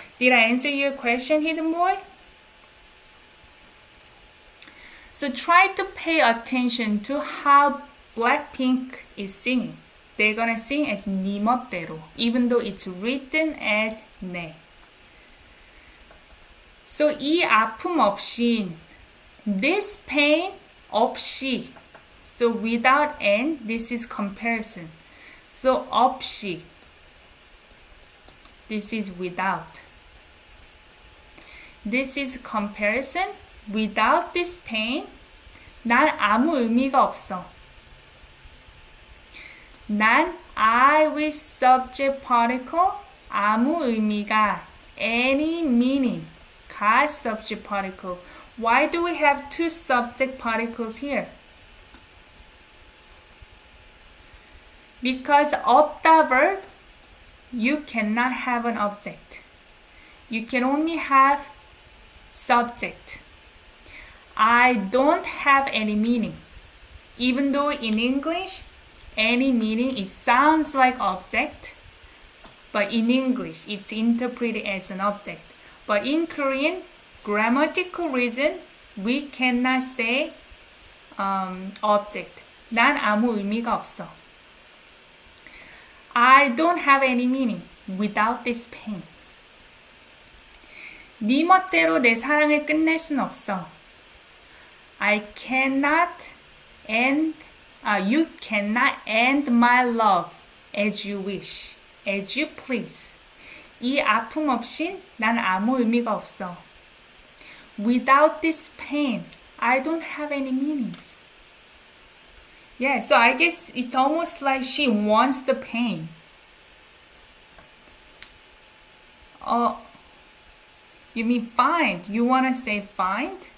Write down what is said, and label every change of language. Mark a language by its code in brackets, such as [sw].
[en] Did I answer your question, hidden boy? So try to pay attention to how Blackpink is singing. They're gonna sing as [ko] 니 멋대로, [en] even though it's written as 네. [ko] So 이 아픔 없인, [en] this pain [ko] 없이. [en] So without n, this is comparison. So 없이, this is without. This is comparison. Without this pain, [ko] 난 아무 의미가 없어. [en] 난 I with subject particle [ko] 아무 의미가 [en] any meaning 가 subject particle. Why do we have two subject particles here? Because 없다 verb, you cannot have an object. You can only have subject. I don't have any meaning. Even though in English, any meaning, it sounds like object, but in English, it's interpreted as an object. But in Korean, grammatical reason, we cannot say object. [ko] 난 아무 의미가 없어. [en] I don't have any meaning without this pain. [ko] 네 멋대로 내 사랑을 끝낼 순 없어. [en] I cannot end, you cannot end my love as you wish, as you please. [ko] 이 아픔 없인 난 아무 의미가 없어. [en] Without this pain, I don't have any meanings. Yeah, so I guess it's almost like she wants the pain. Oh, you mean find? You want to say find?